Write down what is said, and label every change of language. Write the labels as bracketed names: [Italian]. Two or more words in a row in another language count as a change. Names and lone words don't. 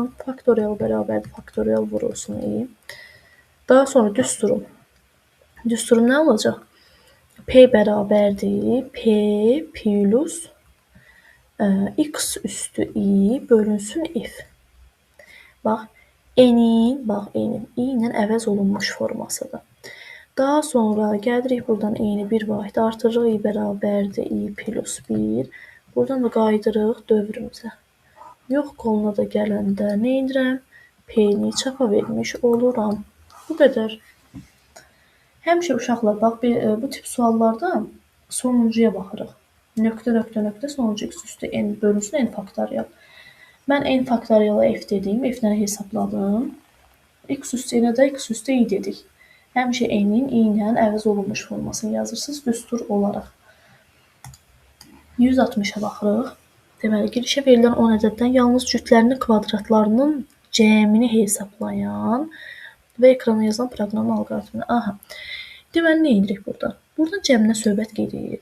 [Azerbaijani] Faktorial bərabərdir faktorial vurulsun i. Daha sonra düsturum. Düsturum nə olacaq? P bərabərdir P plus x üstü i bölünsün f. Bax, n-in i ilə əvəz olunmuş formasıdır. Daha sonra gəlirik buradan i-ni bir vahid artırırıq. I bərabərdir i plus 1. Buradan da qaydırıq dövrümüzə. Yox qoluna da gələndə nə edirəm? P-ni çapa vermiş oluram. Bu qədər. Həmişə uşaqlar, bax, bu tip suallarda sonuncuya baxırıq. Nöqtə sonuncu x üstü n bölünsün n faktorial. Mən n faktoriala f dedim, f-ləri hesabladım. X üstü n-ə də x üstü i dedik. Həmişə n-in i ilə əvəz olunmuş formasını yazırsınız düstur olaraq. 160-a baxırıq. Deməli, girişə verilən 10 ədəddən yalnız cütlərinin kvadratlarının cəmini hesablayan və ekrana yazılan proqram alqoritmini. Aha. Deməli, nə edirik burada? Buradan cəminə söhbət gedir.